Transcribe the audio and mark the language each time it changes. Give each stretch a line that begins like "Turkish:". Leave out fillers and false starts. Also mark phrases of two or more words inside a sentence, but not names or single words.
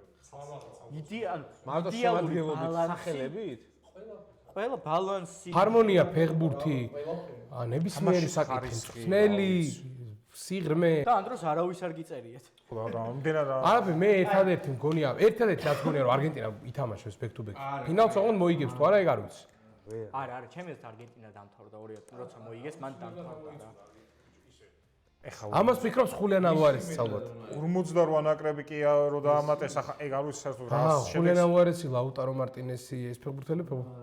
Georgian: მარტო შემადგენლობით სახელებით? ყველა ბალანსი. ჰარმონია ფეხბურთი, ნებისმიერი საკითხი, ხნელი, სიღრმე. და ამ დროს არავის არ გიწერიათ. ხო და ამდენად არაფერი მე ერთადერთი მგონია რაც მგონია რომ არგენტინა ითამაშებს
English: back to back.
Georgian: ფინალს ოღონდ მოიგებს თუ არა ეგ არ ვიცი. არა, ჩემი აზრით არგენტინა დამთავრდა 2-0, როცა მოიგეს, მან დამთავრდა რა. ეხა ამას ფიქრობს ხულიან ალვარესი ალბათ. 48 ნაკრები კი რო დაამატეს, ახლა ეგ არ ვიცი საერთოდ რა ხულიან ალვარესი, ლაუტარო მარტინესი ეს ფეხბურთელები.